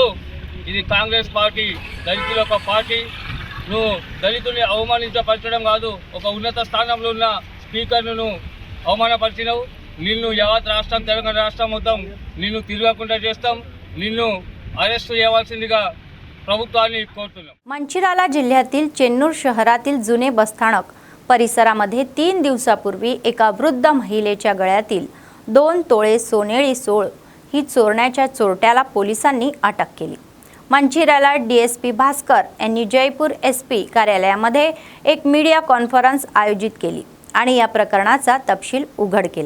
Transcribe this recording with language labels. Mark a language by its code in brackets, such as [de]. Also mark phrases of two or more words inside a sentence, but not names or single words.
[te] ఇది కాంగ్రెస్ పార్టీ, దళితుల ఒక పార్టీ. నువ్వు దళితుల్ని అవమానించపరచడం కాదు, ఒక ఉన్నత స్థానంలో ఉన్న స్పీకర్ను అవమానపరిచినవు. నిన్ను యావత్ రాష్ట్రం, తెలంగాణ రాష్ట్రం మొత్తం నిన్ను తిరగకుండా చేస్తాం. నిన్ను अरेस्ट చేయవలసిందిగా ప్రభుత్వాన్ని కోరుతున్నాం. [mr] मंचिराला जिल्ह्यातील चेन्नूर शहरातील जुने बसस्थानक परिसरामध्ये 3 दिवसापूर्वी एका वृद्ध महिलेच्या गळ्यातील 2 तोळे सोनेरी सोळ ही चोरण्याच्या चोरट्याला पोलिसांनी अटक केली. मंचिराला डीएसपी भास्कर यांनी जयपूर एसपी कार्यालयामध्ये एक [en] media conference [mr] आयोजित केली आणि या प्रकरणाचा तपशील उघड केला.